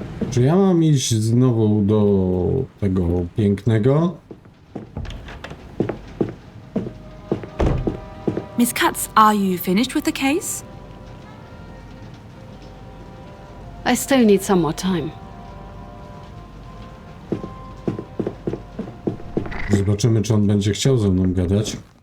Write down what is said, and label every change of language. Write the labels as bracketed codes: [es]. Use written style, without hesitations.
[pl] Czy ja mam iść znowu do tego pięknego? [en] Miss Katz, are you finished with the case? I still need some more time. [pl] Zobaczymy, czy on będzie chciał ze mną gadać.